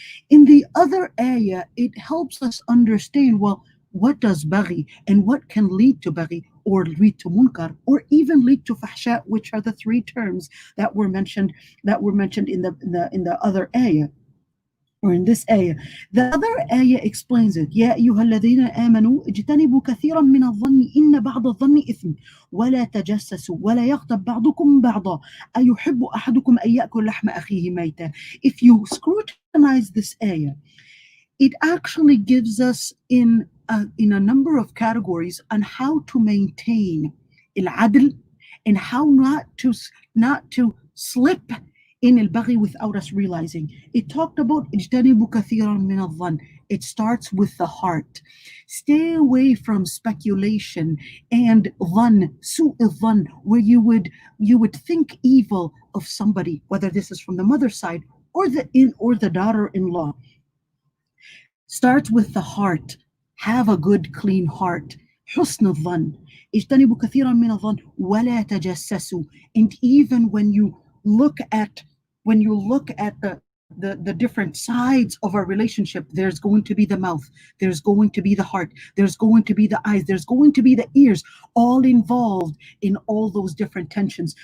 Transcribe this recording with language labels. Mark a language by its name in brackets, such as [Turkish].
[English] In the other ayah, it helps us understand, well, what does baghi and what can lead to baghi or lead to munkar or even lead to fahsha, which are the three terms that were mentioned in the other ayah. Or in this ayah. The other ayah explains it. [Arabic] يا أيها الذين آمنوا اجتنبوا كثيرا من الظن إن بعض الظن إثم ولا تجسسوا ولا يغتب بعضكم بعضا أيحب أحدكم أن يأكل لحم أخيه ميتا. [English] If you scrutinize this ayah, it actually gives us in a number of categories on how to maintain al-adl and how not to slip in al-baghi without us realizing. It talked about [Arabic] اجتنبوا كثيرا من الظن. [English] It starts with the heart. Stay away from speculation and dhann, su'u dhann, where you would think evil of somebody, whether this is from the mother's side or the daughter-in-law. Start with the heart. Have a good, clean heart. [Arabic] حسن الظن. اجتنبوا كثيرا من الظن ولا تجسسوا. [English] And even when you look at the different sides of our relationship, there's going to be the mouth, there's going to be the heart, there's going to be the eyes, there's going to be the ears, all involved in all those different tensions.